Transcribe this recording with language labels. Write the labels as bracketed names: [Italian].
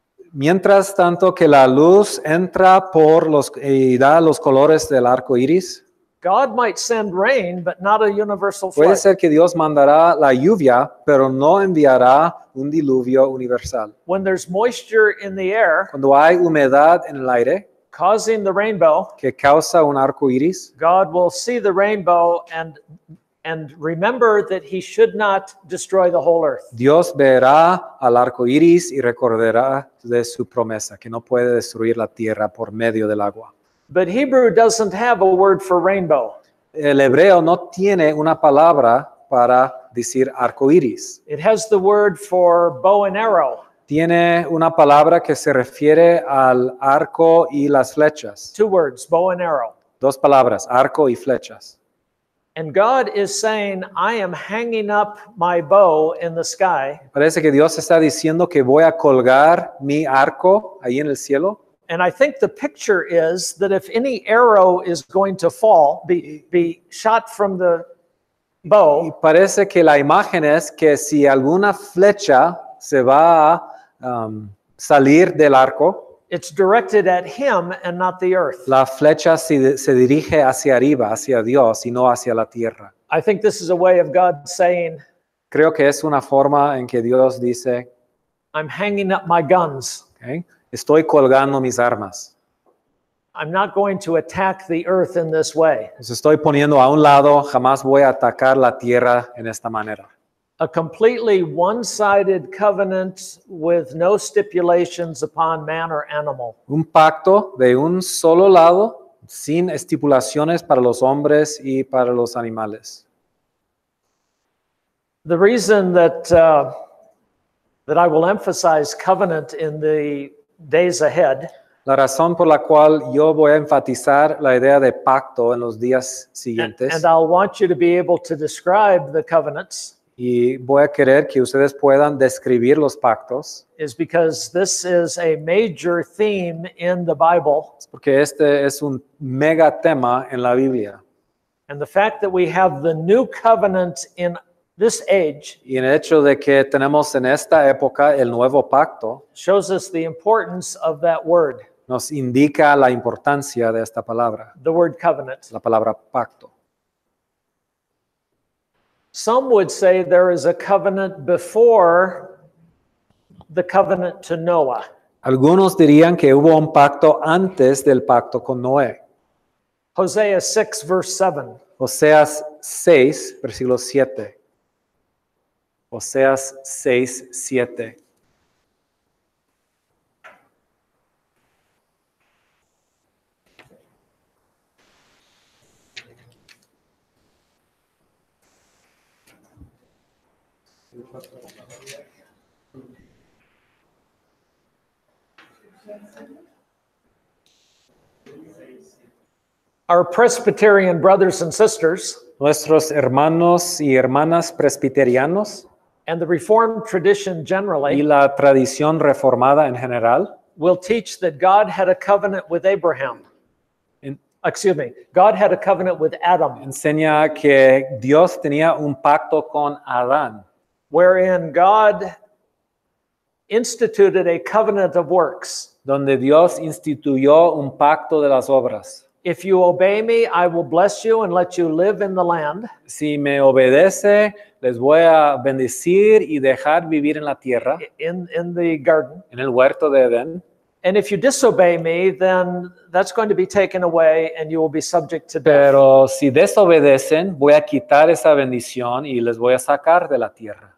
[Spanish] Mientras tanto que la luz entra y da los colores del arco iris, [English] God might send rain, but not a universal [Spanish] puede [English] flood. [Spanish] ser que Dios mandará la lluvia, pero no enviará un diluvio universal. [English] When there's moisture in the air [Spanish] Cuando hay humedad en el aire [English] causing the rainbow, [Spanish] que causa un arco iris, [English] God will see the rainbow and remember that he should not destroy the whole earth. [Spanish] Dios verá al arco iris y recordará de su promesa, que no puede destruir la tierra por medio del agua. [English] But Hebrew doesn't have a word for rainbow. [Spanish] El hebreo no tiene una palabra para decir arco iris. [English] It has the word for bow and arrow. [Spanish] Tiene una palabra que se refiere al arco y las flechas. [English] 2 words, bow and arrow. [Spanish] Dos palabras, arco y flechas. [English] And God is saying, I am hanging up my bow in the sky, [Spanish] Parece que Dios está diciendo que voy a colgar mi arco ahí en el cielo. [English] and I think the picture is that if any arrow is going to fall, be shot from the [Spanish] Y [English] bow, [Spanish] parece que la imagen es que si alguna flecha se va a salir del arco, [English] it's directed at him and not the earth. [Spanish] la flecha se dirige hacia arriba, hacia Dios y no hacia la tierra. [English] I think this is a way of God saying, [Spanish] Creo que es una forma en que Dios dice, [English] I'm hanging up my guns. ¿ok? [Spanish] Estoy colgando mis armas. [English] I'm not going to attack the earth in this way. [Spanish] Los estoy poniendo a un lado, jamás voy a atacar la tierra en esta manera. [English] A completely one-sided covenant with no stipulations upon man or animal. [Spanish] Un pacto de un solo lado, sin estipulaciones para los hombres y para los animales. [English] The reason that I will emphasize covenant in the days ahead [Spanish] La razón por la cual yo voy a enfatizar la idea de pacto en los días siguientes, [English] and I'll want you to be able to describe the covenants, [Spanish] y voy a querer que ustedes puedan describir los pactos, [English] is because this is a major theme in the Bible. [Spanish] porque este es un mega tema en la Biblia. [English] And the fact that we have the new covenant in this age [Spanish] Y el hecho de que tenemos en esta época el nuevo pacto [English] shows us the importance of that word, [Spanish] nos indica la importancia de esta palabra, [English] the word covenant. [Spanish] la palabra pacto. [English] Some would say there is a covenant before the covenant to Noah. [Spanish] Algunos dirían que hubo un pacto antes del pacto con Noé. [English] Hosea 6, verse 7. [Spanish] Oseas 6, versículo 7. Oseas 6, 7. [English] Our Presbyterian brothers and sisters [Spanish] Nuestros hermanos y hermanas presbiterianos [English] and the Reformed tradition [Spanish] y [English] generally [Spanish] la tradición reformada en general [English] will teach that God had a covenant with Abraham. en- God had a covenant with Adam, [Spanish] enseña que Dios tenía un pacto con Adán, [English] wherein God instituted a covenant of works. [Spanish] donde Dios instituyó un pacto de las obras. [English] If you obey me, I will bless you and let you live in the land. [Spanish] Si me obedece, les voy a bendecir y dejar vivir en la tierra, [English] In the garden. [Spanish] en el huerto de Edén. [English] And if you disobey me, then that's going to be taken away and you will be subject to death. [Spanish] Pero si desobedecen, voy a quitar esa bendición y les voy a sacar de la tierra.